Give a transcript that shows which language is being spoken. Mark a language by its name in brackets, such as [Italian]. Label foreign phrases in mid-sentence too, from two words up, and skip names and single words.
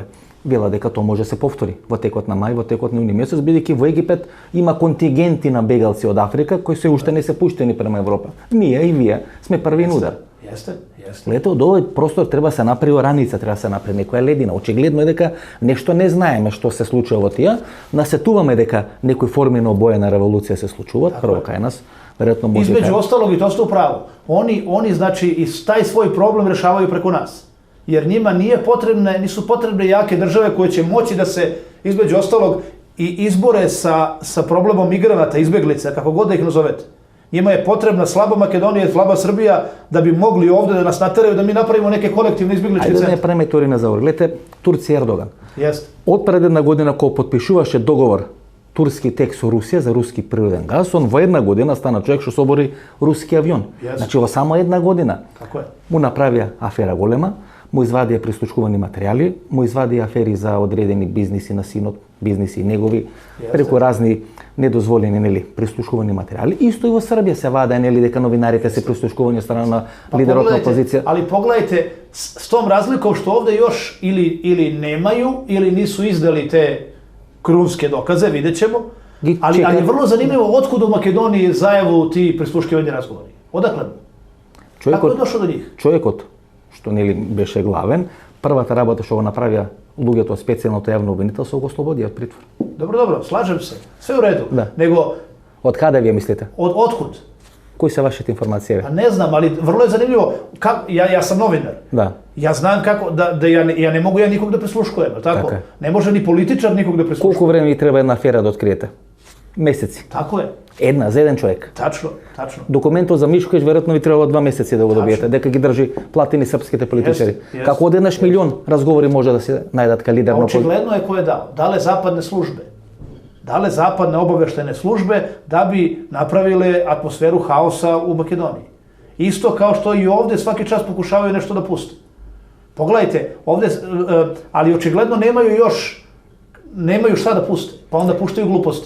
[Macedonian] Вела дека тоа може се повтори во текот на мај, во текот на јуни месец, бидејќи во Египет има контингенти на бегалци од Африка кои се уште не се пуштени према Европа. Ние и вие сме првиот удар. Лето од овој простор треба се направи раница, треба се направи некоја ледина. Очигледно е дека нешто не знаеме што се случува во тие, насетуваме дека некои форми на обојена револуција се случуваат, прво кај нас. [Serbian] Između ostalog, i to ste u pravu, oni znači taj svoj problem rešavaju preko nas. Jer njima nisu potrebne jake države koje će moći da se, između ostalog, i izbore sa problemom migranata, izbeglica, kako god da ih nazovete. Njima je potrebna slaba Makedonija i slaba Srbija da bi mogli ovdje da nas nateraju da mi napravimo neke kolektivne izbjegličke [Macedonian] Ајде да не [Serbian] centre. [Macedonian] правиме теории на завор. Гледајте, Турција Ердоган. [Serbian] Jeste. [Macedonian] Од пред една година кога потпишуваше договор турски тек со Русија за руски природен газ, он во една година стана човек што собори руски авион. Јас. Значи во само една година [Serbian] Tako je. [Macedonian] му направија афера голема, му извадија прислушкувани материјали, му извадија афери за одредени бизниси на синот, бизниси негови, преку разни недозволени нели прислушкувани материјали. Исто и во Србија се ваде нели дека новинарите се прислушкувани од страна на лидерот на опозиција. [Serbian] Ali pogledajte, s tom razlikom što ovdje još ili nemaju, ili nisu izdali te krunske dokaze, vidjet ćemo. Ali je vrlo zanimljivo otkud u Makedoniji zajavu ti prisluškivani razgovori. Odakle? Kako je došlo do njih? [Macedonian] Човекот што нели беше главен, првата работа што го направија луѓето од специјалното јавно обвинителство го ослободија од притвор. [Serbian] Dobro, slažem se. Sve u redu. Da. Nego, [Macedonian] Од каде вие мислите? [Serbian] otkud? [Macedonian] Кои се вашите информации? [Serbian] Pa ne znam, ali vrlo je zanimljivo. Ja sam novinar. [Macedonian] Да. [Serbian] Ja znam kako, da ja ne mogu nikog da prisluškujem, jel tako? Tako je. Ne može ni političar nikog da prisluškuje. [Macedonian] Колку време ви треба една афера да откриете? Месеци. [Serbian] Tako je. [Macedonian] Една за еден човек. [Serbian] Tačno. [Macedonian] Документот за Мишковиќ веројатно ви требало 2 месеци да го добиете, дека ги држи платени српските политичари. [Serbian] Jeste. [Macedonian] Како одеднаш милион разговори може да се најдат ка лидер [Serbian] A [Macedonian] на [Serbian] očigledno je ko je dao. Dale zapadne službe. Dale zapadne obaveštajne službe da bi napravile atmosferu haosa u Makedoniji. Isto kao što i ovdje svaki čas pokušavaju nešto da puste. Pogledajte, ovdje, ali očigledno nemaju šta da puste, pa onda puštaju gluposti.